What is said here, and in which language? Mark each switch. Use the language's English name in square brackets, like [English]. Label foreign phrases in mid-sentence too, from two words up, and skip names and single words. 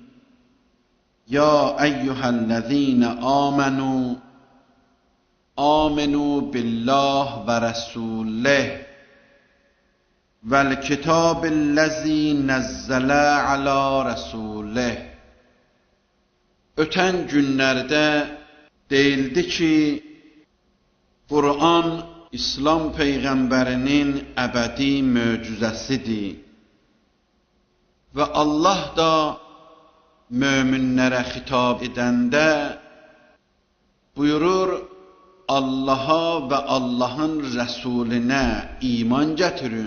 [Arabic] یا ایها الذین آمنوا آمنوا بالله و رسوله والکتاب الذی نزل علی رسوله. [Azerbaijani] Ötən günlərdə deyildi ki, Qur'an İslam Peyğəmbərinin əbədi möcüzəsidir və Allah da möminlərə xitab edəndə buyurur, Allaha və Allahın Rəsulinə iman gətirin.